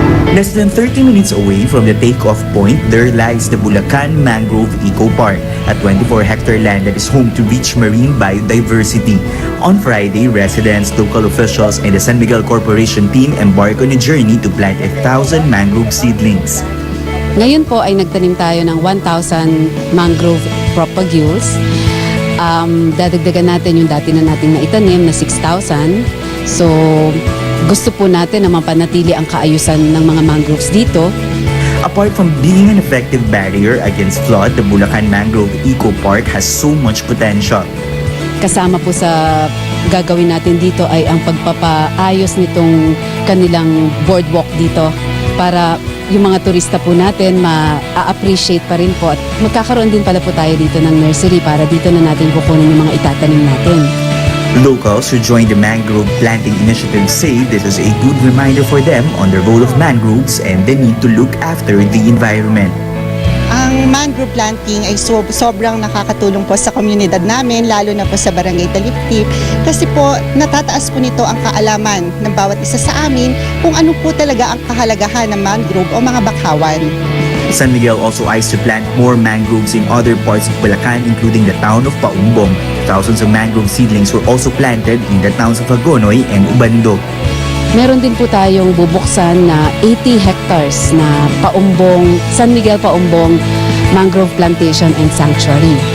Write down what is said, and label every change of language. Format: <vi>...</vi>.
<en>Less than 30 minutes away from the takeoff point, there lies the Bulacan Mangrove Eco Park, a 24-hectare land that is home to rich marine biodiversity. On Friday, residents, local officials, and the San Miguel Corporation team embark on a journey to plant 1,000 mangrove seedlings.</en> <tl>Ngayon po ay nagtanim tayo ng 1,000 mangrove propagules. Dadagdagan natin yung dati na natin naitanim na 6,000. So, gusto po natin na mapanatili ang kaayusan ng mga mangroves dito.</tl> <en>Apart from being an effective barrier against flood, the Bulacan Mangrove Eco Park has so much potential.</en> <tl>Kasama po sa gagawin natin dito ay ang pagpapaayos nitong kanilang boardwalk dito para yung mga turista po natin ma-appreciate pa rin po at magkakaroon din pala po tayo dito ng nursery para dito na natin kukunin yung mga itatanim natin.</tl> <en>Locals who joined the mangrove planting initiative say this is a good reminder for them on the role of mangroves and the need to look after the environment.</en> <tl>Ang mangrove planting ay sobrang nakakatulong po sa komunidad namin, lalo na po sa Barangay Taliptip, kasi po natataas po nito ang kaalaman ng bawat isa sa amin kung ano po talaga ang kahalagahan ng mangrove o mga bakawan.</tl> <en>San Miguel also eyes to plant more mangroves in other parts of Bulacan, including the town of Paumbong. Thousands of mangrove seedlings were also planted in the towns of Agonoy and Ubando.</en> <tl>Meron din po tayong bubuksan na 80 hectares na Paumbong, San Miguel Paumbong Mangrove Plantation and Sanctuary.</tl>